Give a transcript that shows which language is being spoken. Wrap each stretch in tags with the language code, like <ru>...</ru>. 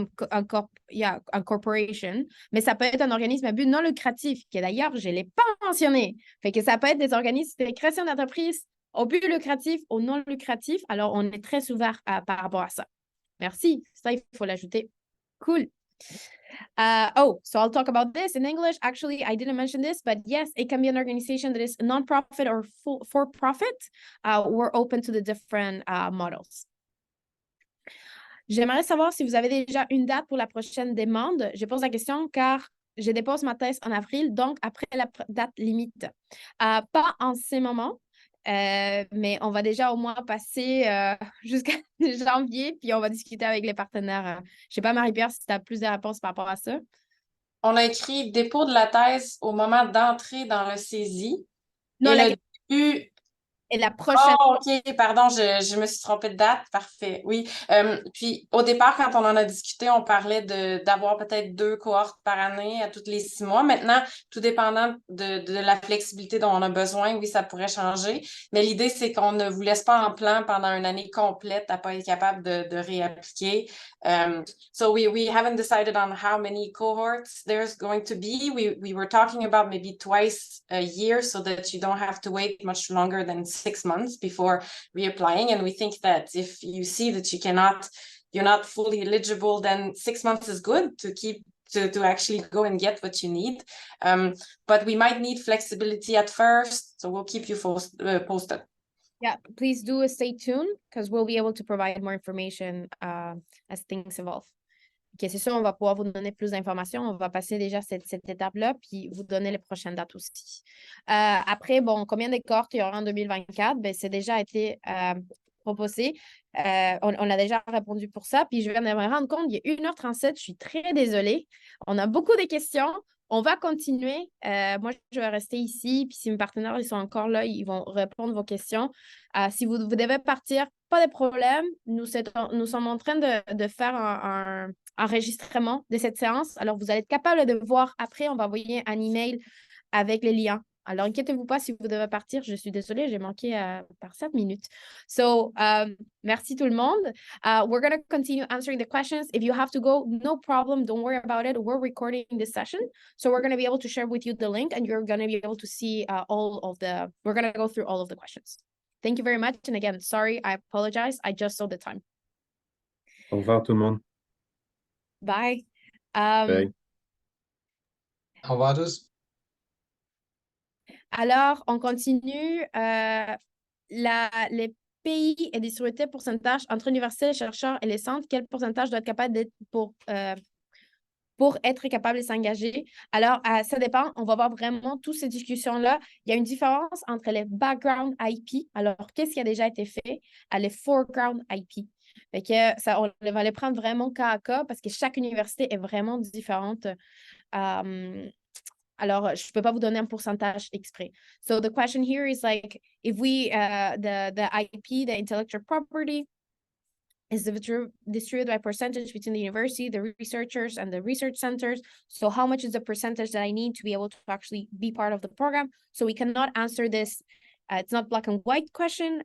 <fr>Un corporation, mais ça peut être un organisme à but non lucratif, que d'ailleurs, je ne l'ai pas mentionné. Fait que ça peut être des organismes de création d'entreprise au but lucratif, au non lucratif. Alors, on est très ouvert par rapport à ça. Merci. Ça, il faut l'ajouter. Cool.</fr> <en>So I'll talk about this in English. Actually, I didn't mention this, but yes, it can be an organization that is non-profit or for-profit. We're open to the different models.</en> <fr>J'aimerais savoir si vous avez déjà une date pour la prochaine demande. Je pose la question car je dépose ma thèse en avril, donc après la date limite. Pas en ce moment, mais on va déjà au moins passer jusqu'à janvier, puis on va discuter avec les partenaires. Je ne sais pas, Marie-Pierre, si tu as plus de réponses par rapport à ça. On a écrit dépôt de la thèse au moment d'entrer dans le saisie. Non, et le début... Et la prochaine... Oh, OK, pardon, je me suis trompée de date. Parfait, oui. Puis, au départ, quand on en a discuté, on parlait d'avoir peut-être 2 cohortes par année à tous les 6 mois. Maintenant, tout dépendant de la flexibilité dont on a besoin, oui, ça pourrait changer. Mais l'idée, c'est qu'on ne vous laisse pas en plan pendant une année complète à pas être capable de réappliquer.</fr> <en>So we haven't decided on how many cohorts there's going to be. We were talking about maybe twice a year so that you don't have to wait much longer than 6 months before reapplying. And we think that if you see that you're not fully eligible, then 6 months is good to keep to actually go and get what you need. But we might need flexibility at first, so we'll keep you posted. Yeah, please do stay tuned because we'll be able to provide more information as things evolve.</en> <fr>OK, c'est sûr, on va pouvoir vous donner plus d'informations. On va passer déjà cette étape-là, puis vous donner les prochaines dates aussi. Après, bon, combien de cohortes il y aura en 2024? Ben, c'est déjà été proposé. On a déjà répondu pour ça. Puis je viens de me rendre compte, il est 1h37. Je suis très désolée. On a beaucoup de questions. On va continuer. Moi, je vais rester ici. Puis si mes partenaires ils sont encore là, ils vont répondre à vos questions. Si vous devez partir, pas de problème. Nous sommes en train de faire un enregistrement de cette séance. Alors, vous allez être capable de voir après. On va envoyer un email avec les liens. Alors, inquiétez-vous pas si vous devez partir. Je suis désolée, j'ai manqué par 7 minutes. So, merci tout le monde.</fr> <en>We're going to continue answering the questions. If you have to go, no problem. Don't worry about it. We're recording this session. So, we're going to be able to share with you the link and you're going to be able to see we're going to go through all of the questions. Thank you very much. And again, sorry, I apologize. I just saw the time.</en> <fr>Au revoir tout le monde.</fr> <en>Bye. Bye.</en> <fr>Au revoir à tous. Alors, on continue. Les pays et distribués pourcentage entre universités, les chercheurs et les centres, quel pourcentage doit être capable d'être pour être capable de s'engager? Alors, ça dépend. On va voir vraiment toutes ces discussions-là. Il y a une différence entre les background IP. Alors, qu'est-ce qui a déjà été fait à les foreground IP? Fait que ça, on va les prendre vraiment cas à cas parce que chaque université est vraiment différente. Alors, je ne peux pas vous donner un pourcentage exprès.</fr> <en>So the question here is like, if we, the IP, the intellectual property, is distributed by percentage between the university, the researchers, and the research centers. So how much is the percentage that I need to be able to actually be part of the program? So we cannot answer this. It's not black and white question.</en>